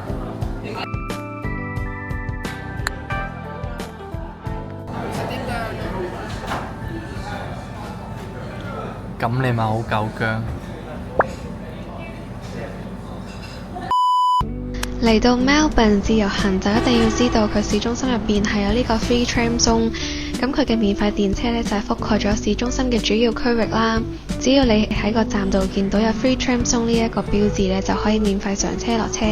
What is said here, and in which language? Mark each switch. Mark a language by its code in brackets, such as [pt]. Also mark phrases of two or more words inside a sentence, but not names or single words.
[yue] 咁你咪好夠薑。嚟到 Melbourne 自由行就一定要知道佢市中心入邊係有呢個 [en] free tram zone， [yue] 咁佢嘅免費電車呢，就係覆蓋咗市中心嘅主要區域啦。只要你喺個站度見到有 [en] free tram zone [yue] 呢一個標誌呢，就可以免費上車落車。